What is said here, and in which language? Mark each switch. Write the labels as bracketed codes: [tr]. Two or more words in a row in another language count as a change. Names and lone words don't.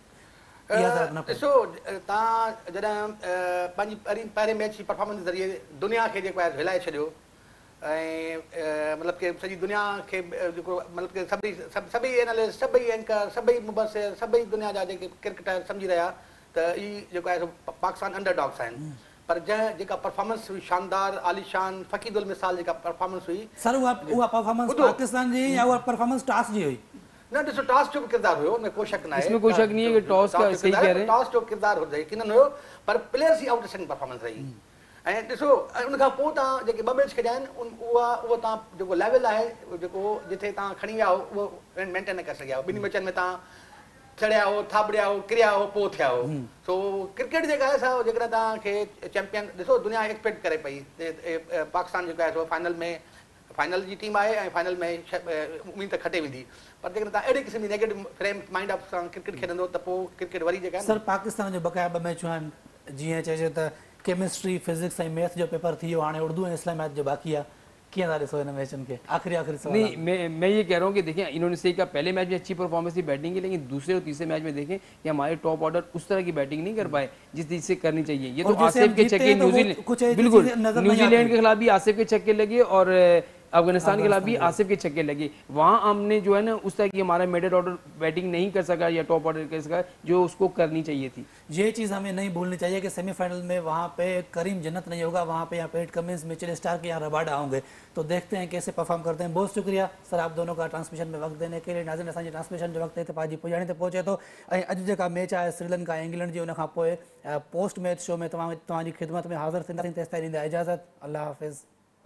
[sd] ॾिसो तव्हां जॾहिं पंहिंजी पहिरें मैच जी परफॉर्मेंस ज़रिए दुनिया खे जेको आहे हिलाए छॾियो ऐं मतिलबु की सॼी दुनिया खे जेको मतिलबु की सभई एनालिस्ट, सभई एंकर, सभई मुबसिर, सभई दुनिया जा जेके क्रिकेटर सम्झी रहिया त ई जेको आहे पाकिस्तान अंडरडॉग्स आहिनि। पर जेका परफॉर्मेंस हुई शानदार, आलीशान, फ़कीदुल मिसाल जेका परफॉर्मेंस हुई, सर उहा परफॉर्मेंस पाकिस्तान जी या उहा परफॉर्मेंस टॉस जी हुई? न ॾिसो टॉस जो बि किरदारु हुयो, उनमें कोई शक न आहे, [hi] इसमें कोई शक नहीं है कि टॉस का सही कह रहे हैं, [sd] टॉस जो किरदारु यकीनन हुयो, पर प्लेयर्स जी [en] outstanding performance [sd] रही। ऐं ॾिसो उनखां पोइ तव्हां जेके ॿ मैच खेॾिया आहिनि उहो तव्हां जेको लेवल आहे जेको जिथे तव्हां खणी विया हो उहो मेंटेन न करे सघिया हो। ॿिन्ही मैचनि में तव्हां चढ़िया हो, थाबड़िया हो, किरिया हो, पोइ थिया हो। सो क्रिकेट जेका आहे सा जेकॾहिं तव्हांखे चैंपियन ॾिसो दुनिया एक्सपेक्ट करे पई पाकिस्तान जेको आहे सो फाइनल जी टीम आहे ऐं फाइनल में उम्मीद त खटे वेंदी, पर जेकॾहिं तव्हां अहिड़े क़िस्म जी [en] negative frame mind of [sd] सां क्रिकेट खेॾंदो त पोइ क्रिकेट वरी जेका आहे। सर पाकिस्तान जो बक़ाया 2 मैचूं आहिनि, जीअं चइजे त केमिस्ट्री, फिजिक्स ऐं मैथ जो पेपर थी वियो, हाणे उर्दू ऐं इस्लामियात जो बाक़ी आहे। कीअं था ॾिसो हिन मैचनि खे? आखिरी सवाल। [hi] नहीं, मैं ये कह रहा हूँ कि देखिए इन्होंने सही कहा, पहले मैच में अच्छी परफॉर्मेंस थी बैटिंग की, लेकिन दूसरे और तीसरे मैच में देखें कि हमारे [en] top order [hi] उस तरह की बैटिंग नहीं कर पाए जिस चीज से करनी चाहिए। ये तो आसिफ के छक्के बिल्कुल न्यूजीलैंड के खिलाफ भी आसिफ के छक्के लगे और अफगानिस्तान के खिलाफ भी आसिफ के छक्के लगे। वहाँ हमने जो है ना उस तरह की हमारा [en] middle order [hi] बैटिंग नहीं कर सका या [en] top order [hi] कर सका जो उसको करनी चाहिए थी। ये चीज़ हमें नहीं भूलनी चाहिए कि सेमीफाइनल में वहाँ पे करीम जन्नत नहीं होगा, वहाँ पे यहाँ पेट कमिंस, मिचेल स्टार्क के यहाँ रबाडा होंगे। तो देखते हैं कैसे परफॉर्म करते हैं। बहुत शुक्रिया सर आप दोनों का ट्रांसमिशन में वक्त देने के लिए। [sd] नाज़रीन असांजे ट्रांसमिशन जो वक्त हिते पुॼाणी ते पहुचे थो ऐं अॼु जेका मैच आहे श्रीलंका इंग्लैंड जी, उन खां पोइ पोस्ट मैच शो में तव्हांजी ख़िदमत में हाज़िर थींदासीं। तेसिताईं ॾींदा इजाज़त। अल्लाह हाफ़िज़।